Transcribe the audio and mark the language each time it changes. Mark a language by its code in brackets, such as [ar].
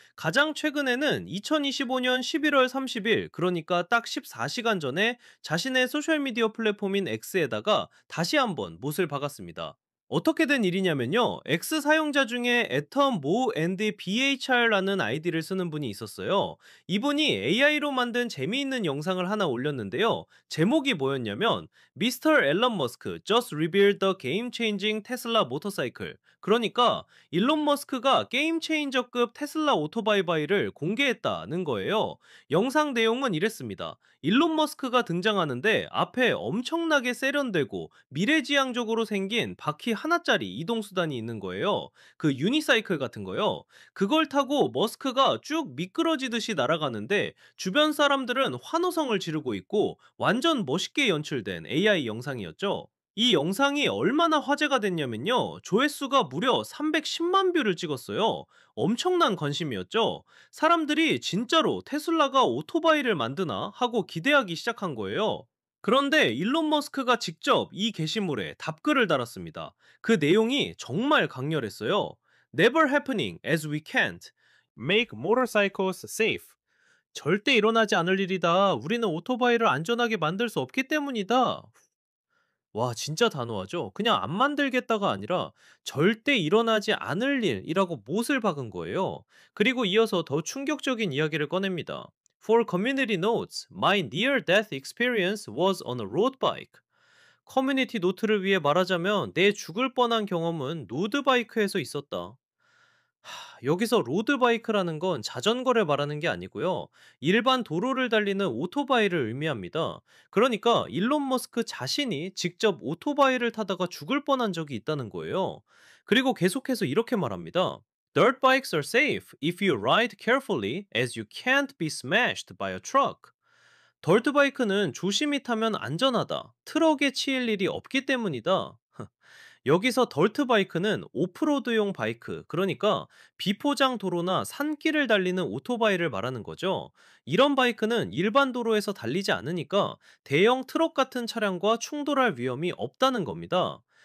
[ko] 가장 최근에는 2025년 11월 30일, 그러니까 딱 14시간 전에 자신의 소셜미디어 플랫폼인 X에다가 다시 한번 못을 박았습니다. 어떻게 된 일이냐면요. X 사용자 중에 애텀 모 앤드 BHR라는 아이디를 쓰는 분이 있었어요. 이분이 AI로 만든 재미있는 영상을 하나 올렸는데요. 제목이 뭐였냐면 Mr. [en] 앨런 머스크 just revealed the game-changing Tesla motorcycle. [ko] 그러니까 일론 머스크가 게임 체인저급 테슬라 오토바이를 공개했다는 거예요. 영상 내용은 이랬습니다. 일론 머스크가 등장하는데 앞에 엄청나게 세련되고 미래지향적으로 생긴 바퀴 하나짜리 이동수단이 있는 거예요. 그 유니사이클 같은 거요. 그걸 타고 머스크가 쭉 미끄러지듯이 날아가는데 주변 사람들은 환호성을 지르고 있고 완전 멋있게 연출된 AI 영상이었죠. 이 영상이 얼마나 화제가 됐냐면요. 조회수가 무려 310만 뷰를 찍었어요. 엄청난 관심이었죠. 사람들이 진짜로 테슬라가 오토바이를 만드나 하고 기대하기 시작한 거예요. 그런데 일론 머스크가 직접 이 게시물에 답글을 달았습니다. 그 내용이 정말 강렬했어요. [en] Never happening as we can't make motorcycles safe. [ko] 절대 일어나지 않을 일이다. 우리는 오토바이를 안전하게 만들 수 없기 때문이다. 와, 진짜 단호하죠? 그냥 안 만들겠다가 아니라 절대 일어나지 않을 일이라고 못을 박은 거예요. 그리고 이어서 더 충격적인 이야기를 꺼냅니다. [en] For community notes, my near-death experience was on a road bike. [ko] 커뮤니티 노트를 위해 말하자면 내 죽을 뻔한 경험은 로드바이크에서 있었다. 여기서 로드바이크라는 건 자전거를 말하는 게 아니고요. 일반 도로를 달리는 오토바이를 의미합니다. 그러니까 일론 머스크 자신이 직접 오토바이를 타다가 죽을 뻔한 적이 있다는 거예요. 그리고 계속해서 이렇게 말합니다. [en] Dirt bikes are safe if you ride carefully as you can't be smashed by a truck. [ko] 덜트바이크는 조심히 타면 안전하다. 트럭에 치일 일이 없기 때문이다. 여기서 덜트 바이크는 오프로드용 바이크, 그러니까 비포장 도로나 산길을 달리는 오토바이를 말하는 거죠. 이런 바이크는 일반 도로에서 달리지 않으니까 대형 트럭 같은 차량과 충돌할 위험이 없다는 겁니다.